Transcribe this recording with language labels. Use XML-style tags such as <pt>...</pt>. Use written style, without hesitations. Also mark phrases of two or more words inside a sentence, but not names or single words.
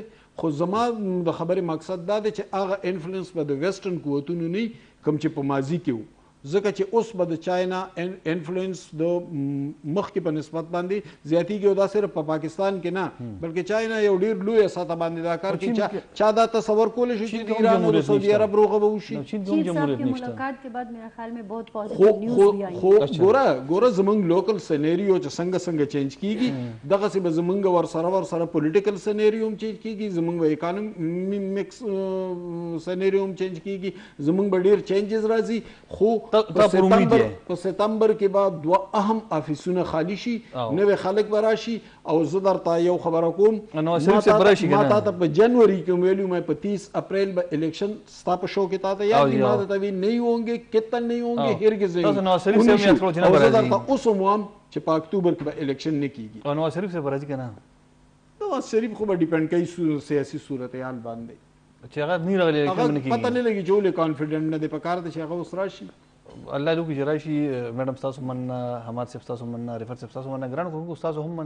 <ps>خو زما د خبرې مقصد دا دی چې هغه انفلوئنس به د ویسټرن قوتونو نه کوم چې په ماضي کې وو، ځکه چې اوس به د چاینا انفلوئنس د مخکې په نسبت باندې زیاتیږي او دا صرف په پاکستان کې نه بلکې چاینا یو ډېر لویه سطح باندې دا کار کوي. چا دا تصور کولی شي چې د ایران او د سعودي عرب روغه به وشي؟</ps> <ur>ملاقات کے بعد میرا خیال میں بہت</ur> <en>positive news</en> <ur>بھی آئی.</ur> <ps>خو ګوره زمونږ</ps> <en>local scenario</en> <ps>چې څنګه چینج کیږي دغسې به زمونږ ورسره</ps> <en>political scenario</en> <ps>هم چینج کیږي، زمونږ به</ps> <en>economic scenario</en> <ps>هم چینج کیږي، زمونږ به ډېر چینجز راځي. خو په ستمبر کې به 2 اهم افیسونه خالی شي، نوې خلک به راشي. او زه درته یو خبره کوم، نواز شریف صاحب راشي ما ته په جنوري کې ویلو مې په 30 اپریل به الیکشن ستا په شو کې تا ته یاد دي، ما ته وی</ps> <ur>نہیں ہوں گے، کتنا نہیں ہوں گے، ہرگز نہیں.</ur> <ps>نواز شریف صاحب یاد کړو چې نه زه درته اوس هم وایم چې په اکتوبر کې به الیکشن نه کیږي. او نواز شریف صاحب راځي کنه؟ نواز شریف خو به ډیپند کوي سیاسي صورتحال باندې، چې هغه نه راغلی الیکشن نه کیږي. پته نه لګي چې ولې کانفیډنټ نه دی، په کار دی چې هغه اوس راشي. الله دې وکړي چې راشي. میډم ستاسو مننه، حماد صاحب ستاسو مننه، رفعت صاحب ستاسو مننه، ګرانو کوونکو ستاسو هم مننه.</ps>